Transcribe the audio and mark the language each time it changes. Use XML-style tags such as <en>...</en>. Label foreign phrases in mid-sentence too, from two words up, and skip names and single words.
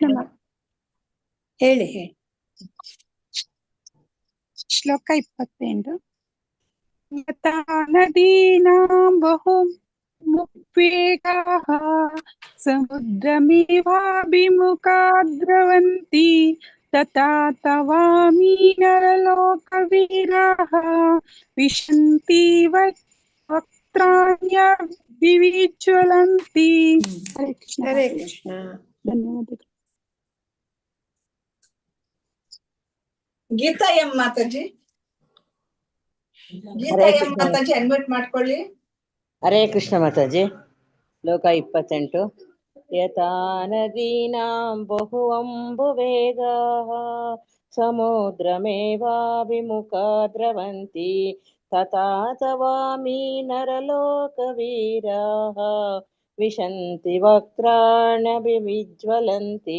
<kn>ಹೇಳಿ ಹೇಳಿ. ಶ್ಲೋಕ 28.</kn> <sa>ಯಥಾ ನದೀನಾಂ ಬಹುಂ ವೇಗಾಃ ಸಮುದ್ರಮೇವಾಭಿಮುಖಾ ದ್ರವಂತಿ ತಥಾ ತವಾಮಿ ನರಲೋಕವೀರಾಃ ವಿಶಂತಿ वक्त्राण्यभिविज्वलन्ति। हरे कृष्ण हरे</sa> <kn>माताजि।</kn> <sa>कृष्ण</sa> <kn>ಧನ್ಯವಾದಗಳು. ಗೀತಾ ಎಂ ಮಾತಾಜಿ, ಗೀತಾ</kn> <sa>ಹರೇ ಎಂ ಕೃಷ್ಣ</sa> <kn>ಮಾತಾಜಿ ಅನ್ಮ್ಯೂಟ್ ಮಾಡ್ಕೊಳ್ಳಿ.</kn> <sa>ಹರೇ ಕೃಷ್ಣ</sa> <kn>ಮಾತಾಜಿ. ಶ್ಲೋಕ 28.</kn> <sa>ಯಥಾ ನದೀನಾಂ ಬಹುಅಂಬುವೇಗಾಃ ಸಮುದ್ರಮೇವಾಭಿಮುಖಾ ದ್ರವಂತಿ ತಥಾ ತವಾಮಿ ನರಲೋಕವೀರಾಃ ವಿಶಂತಿ ವಕ್ತ್ರಾಣ್ಯಭಿವಿಜ್ವಲಂತಿ.</sa>